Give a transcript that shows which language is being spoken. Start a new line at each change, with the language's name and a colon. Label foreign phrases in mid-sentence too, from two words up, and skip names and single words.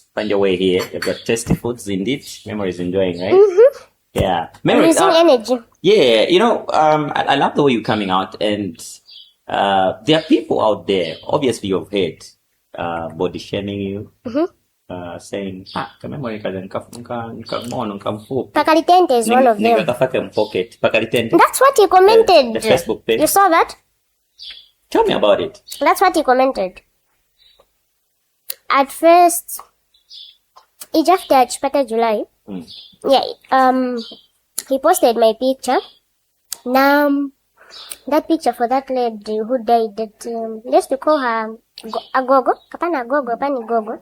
English: Find your way here. You've got tasty foods indeed. Memory is enjoying, right? Mm-hmm. Yeah. Memory, using energy. Yeah, I love the way you're coming out, and there are people out there, obviously you've heard, body shaming you, saying,
Nyanja: kamemori nkamfupi.
English: Pakalitente is one of them.
Nyanja: Nikakafake mpocket. Pakalitente.
English: That's what he commented. The Facebook page. You saw that? Tell me about it. That's what he commented. At first, after Chipata July, he posted my picture. Now, that picture for that lady who died, that just to call her Agogo,
Nyanja: Kapana Agogo, Pani Gogo.